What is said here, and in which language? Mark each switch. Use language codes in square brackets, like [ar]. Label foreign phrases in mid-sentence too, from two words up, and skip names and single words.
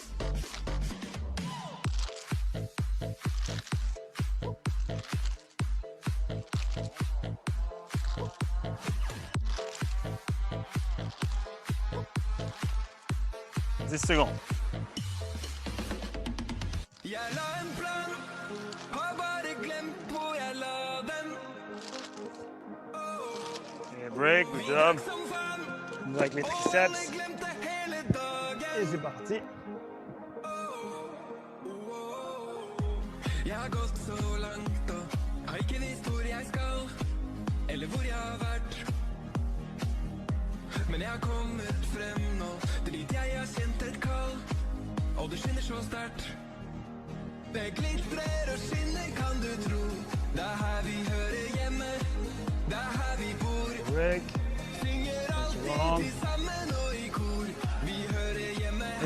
[fr] « 10 secondes. [en] Et break, good job. [fr] Avec les triceps. Et c'est parti. [no] Jeg har gått så langt og har ikke visst hvor jeg skal, eller hvor jeg har vært. Men jeg har kommet frem nå, til dit jeg har kjent et kall, og det skinner så sterkt. Det glitrer og skinner, kan du tro. Det er her vi hører hjemme, det er her vi bor. Break. Synger alltid til sammen og i kor. Vi hører hjemme her.